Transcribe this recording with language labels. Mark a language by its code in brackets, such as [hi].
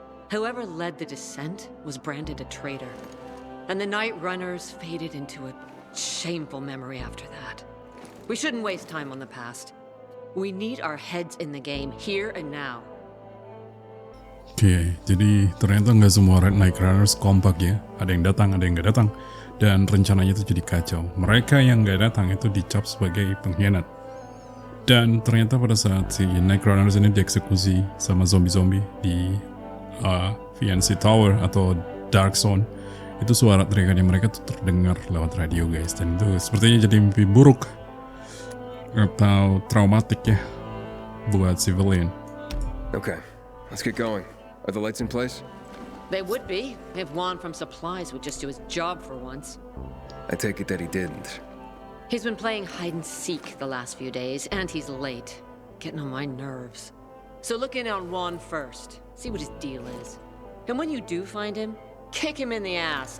[en] Whoever led the descent was branded a traitor. And the Night Runners faded into a shameful memory after that. We shouldn't waste time on the past. We need our heads in the game, here and now. [id] Oke, jadi ternyata nggak semua Night Runners kompak ya. Ada yang datang, ada yang nggak datang. Dan rencananya itu jadi kacau. Mereka yang nggak datang itu dicap sebagai pengkhianat. Dan ternyata pada saat si Night Runners ini dieksekusi sama zombie-zombie di VNC Tower atau Dark Zone, itu suara teriakannya mereka tuh terdengar lewat radio guys. Dan itu sepertinya jadi mimpi buruk atau traumatik ya buat civilian. [en] Okay, let's get going. Are the lights in place? They would be, if Juan from Supplies would just do his job for once. I take it that he didn't. He's been playing hide and seek the last few days, and he's late. Getting on my nerves. So look in on Juan first. See what his deal is. And when you do find him, kick him in the ass.